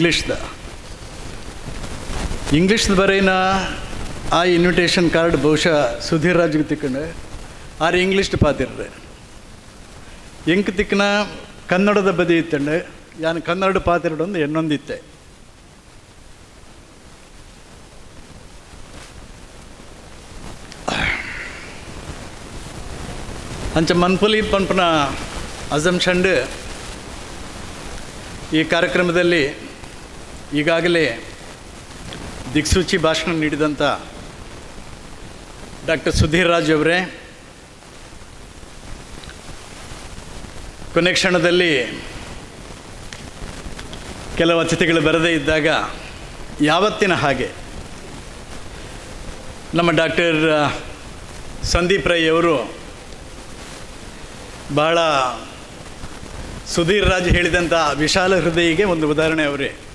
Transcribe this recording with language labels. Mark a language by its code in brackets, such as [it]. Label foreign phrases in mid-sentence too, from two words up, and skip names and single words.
[tcy] ಇಂಗ್ಲೀಷ್ದ ಬರೆಯಿನ ಆ ಇನ್ವಿಟೇಷನ್ ಕಾರ್ಡ್ ಬಹುಶಃ ಸುಧೀರ್ ರಾಜ್ಗೆ ತಿಕ್ಕಂಡು ಆರು ಇಂಗ್ಲೀಷ್ದು ಪಾತಿರ್ರೆ ಎಂಕ್ ತಿಕ್ಕನ ಕನ್ನಡದ ಬದಿ ಇತ್ತಂಡು ಯಾನು ಕನ್ನಡ ಪಾತಿರಡೊಂದು ಎನ್ನೊಂದಿತ್ತೆ. ಅಂಚ ಮನ್ಪುಲಿ ಪನ್ಪನ [kn] ಅಸಂಪ್ಷನ್ ಈ ಕಾರ್ಯಕ್ರಮದಲ್ಲಿ ಈಗಾಗಲೇ ದಿಕ್ಸೂಚಿ ಭಾಷಣ ನೀಡಿದಂಥ ಡಾಕ್ಟರ್ ಸುಧೀರ್ ರಾಜ್ ಅವರೇ, ಕೊನೆ ಕ್ಷಣದಲ್ಲಿ ಕೆಲವು ಅತಿಥಿಗಳು ಬರದೇ ಇದ್ದಾಗ ಯಾವತ್ತಿನ ಹಾಗೆ ನಮ್ಮ ಡಾಕ್ಟರ್ ಸಂದೀಪ್ ರೈ ಅವರು ಬಹಳ ಸುಧೀರ್ ರಾಜ್ ಹೇಳಿದಂಥ ವಿಶಾಲ ಹೃದಯಿಗೆ ಒಂದು ಉದಾಹರಣೆ ಅವರೇ.